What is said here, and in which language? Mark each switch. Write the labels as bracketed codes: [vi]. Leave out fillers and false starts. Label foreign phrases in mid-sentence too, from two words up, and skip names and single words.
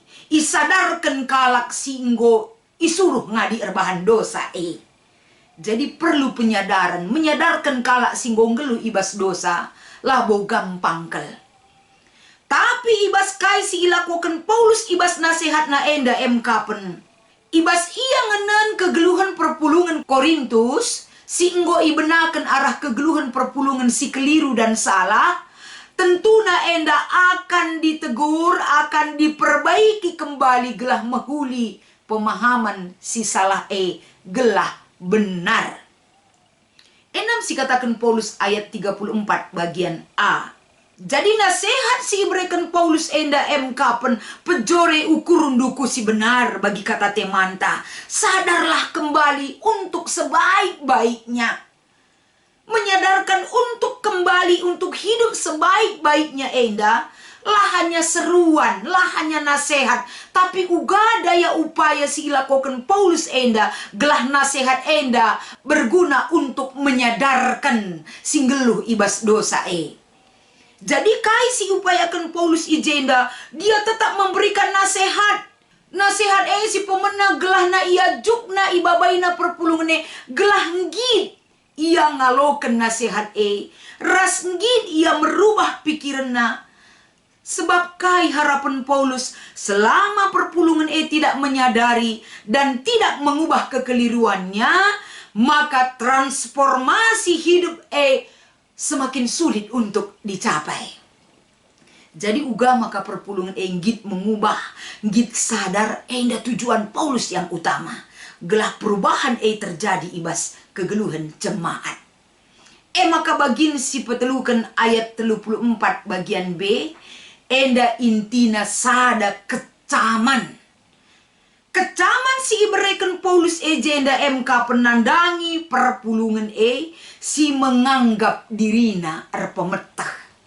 [btx] Isadarkan kalak si inggo isuruh ngadi erbahan dosa [id] Jadi perlu penyadaran, [btx] menyadarkan kalak singgo ngelu ibas dosa. Labo gampang kel. Tapi ibas kai si ilakukan Paulus ibas nasihat na enda kapen. Ibas ia ngenen kegeluhan perpulungan Korintus si enggo ibenakan arah kegeluhan perpulungan [id] si keliru dan salah. Tentu na enda akan ditegur, akan diperbaiki kembali [btx] gelah mahuli [id] pemahaman [btx] si salah gelah benar. [id] Enam [btx] si katakan [id] Paulus ayat 34 bagian A. [btx] Jadi nasihat si berikan Paulus enda kapen pejore ukurun duku si benar [id] bagi kata temanta. Sadarlah kembali untuk sebaik-baiknya. Menyadarkan untuk kembali untuk hidup sebaik-baiknya enda. [btx] lah hanya seruan, lah hanya nasihat, tapi uga daya upaya si ilakokan Paulus enda, gelah nasihat enda berguna [id] untuk menyadarkan [btx] singgeluh ibas dosa Jadi kai si upayakan Paulus ijenda, [id] dia tetap memberikan nasihat. Nasihat si pemena [btx] gelah na ia jukna ibabaina perpulungan gelah ngid ia ngaloken nasihat ras ngid ia merubah pikiranna. [id] Sebab kai harapan Paulus selama perpulungan tidak menyadari dan tidak mengubah kekeliruannya, maka transformasi hidup semakin sulit untuk dicapai. [btx] Jadi uga maka perpulungan git mengubah, git sadar enda [id] tujuan Paulus yang utama. [btx] Gelah perubahan terjadi ibas kegeluhan jemaat. Maka bagin si petelukan [id] ayat 34 bagian B, [btx] enda intina sada kecaman. Kecaman si ibereken Paulus jenda MK penandangi perpulungan si menganggap dirina pemetah.